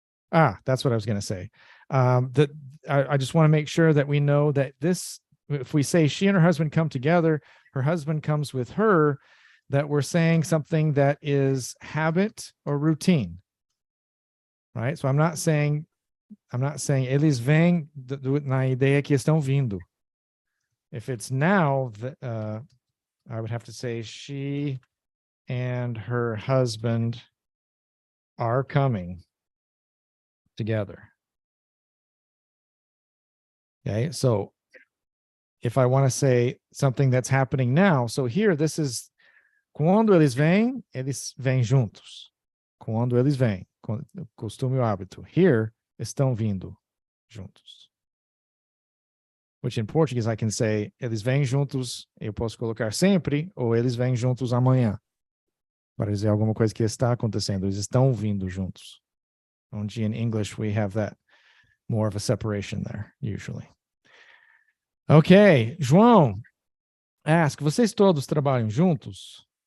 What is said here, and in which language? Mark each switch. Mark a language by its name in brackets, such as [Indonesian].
[English] That's what I was going to say. I just want to make sure that we know that this, if we say she and her husband come together, her husband comes with her, that we're saying something that is habit or routine. Right? So I'm not saying [Portuguese] eles vêm na ideia que estão vindo. [English] If it's now, I would have to say she and her husband are coming together. Okay, so if I want to say something that's happening now, so here this is [Portuguese] quando eles vêm juntos. Quando eles vêm, costume o hábito. [English] Here, [Portuguese] estão vindo juntos. [English] Which in Portuguese I can say, [Portuguese] eles vêm juntos, eu posso colocar sempre, ou eles vêm juntos amanhã. Para dizer alguma coisa que está acontecendo, eles estão vindo juntos. Onde [English] in English we have that more of a separation there, usually. Okay, [Portuguese] João, ask, vocês todos trabalham juntos?